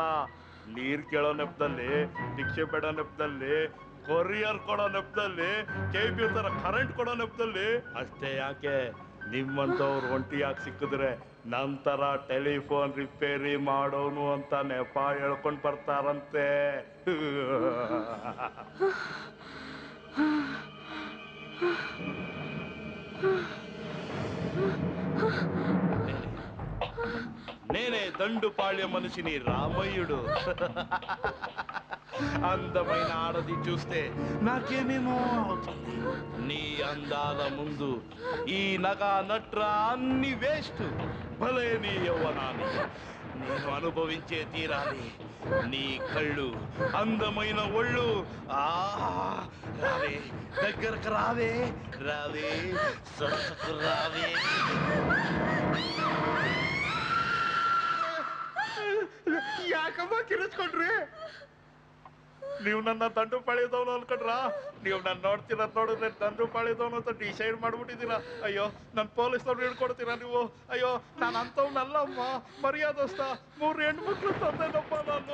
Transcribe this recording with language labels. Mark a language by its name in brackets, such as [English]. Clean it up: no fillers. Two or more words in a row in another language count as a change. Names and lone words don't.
[Kannada] ನೀರ್ ಕೇಳೋ ನೆಪದಲ್ಲಿ, ಭಿಕ್ಷೆ ಬೇಡೋ ನೆಪದಲ್ಲಿ, ಕೊರಿಯರ್ ಕೊಡೋ ನೆಪದಲ್ಲಿ, KBL ತರ ಕರೆಂಟ್ ಕೊಡೋ ನೆಪದಲ್ಲಿ. ಅಷ್ಟೇ ಯಾಕೆ, ನಿಮ್ಮಂತವ್ರು ಒಂಟಿಯಾಗಿ ಸಿಕ್ಕಿದ್ರೆ ನಂತರ ಟೆಲಿಫೋನ್ ರಿಪೇರಿ ಮಾಡೋನು ಅಂತ ನೆಪ ಹೇಳ್ಕೊಂಡ್ ಬರ್ತಾರಂತೆ. [Telugu] నేనే దండుపాళ్య మనిషిని రామయ్యుడు. అందమైన ఆడది చూస్తే నాకేమేమో అవుతుంది. నీ అందాల ముందు ఈ నగా నట్ర అన్ని వేస్ట్. భలే నీ యవ్వనాన్ని నేను అనుభవించే తీరాలి. నీ కళ్ళు, అందమైన ఒళ్ళు, రావే దగ్గరకు రావే, రావే సొసకు రావే. [Kannada] ಯಾಕಮ್ಮ ಕಿರಿಸ್ಕೊಂಡ್ರಿ? ನೀವು ನನ್ನ ದಂಡು ಪಾಳ್ಯದವನು ಅನ್ಕೊಂಡ್ರ? ನೀವು ನನ್ನ ನೋಡಿದ್ರೆ ದಂಡು ಪಾಳ್ಯದವನು ಅಂತ ಡಿಸೈಡ್ ಮಾಡ್ಬಿಟ್ಟಿದ್ದೀರಾ. ಅಯ್ಯೋ, ನನ್ನ ಪೊಲೀಸ್ನವ್ರು ಹಿಡ್ಕೊಡ್ತೀರಾ ನೀವು? ಅಯ್ಯೋ, ನಾನು ಅಂತವ್ನಲ್ಲಮ್ಮ, ಮರ್ಯಾದಸ್ತ 3 ಹೆಣ್ಮಕ್ಳು ತಂದೆನಪ್ಪ ನಾನು.